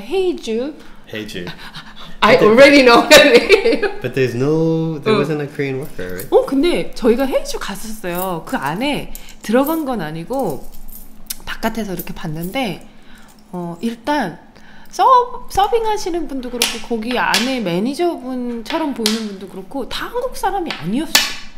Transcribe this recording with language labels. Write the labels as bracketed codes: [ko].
[en] Hey Jude. Hey Jude. I already know that name. But there wasn't a Korean worker, right? [ko] 근데 저희가 헤이주 갔었어요. 그 안에 들어간 건 아니고 바깥에서 이렇게 봤는데 일단 서빙 하시는 분도 그렇고 거기 안에 매니저분처럼 보이는 분도 그렇고 다 한국 사람이 아니었어요.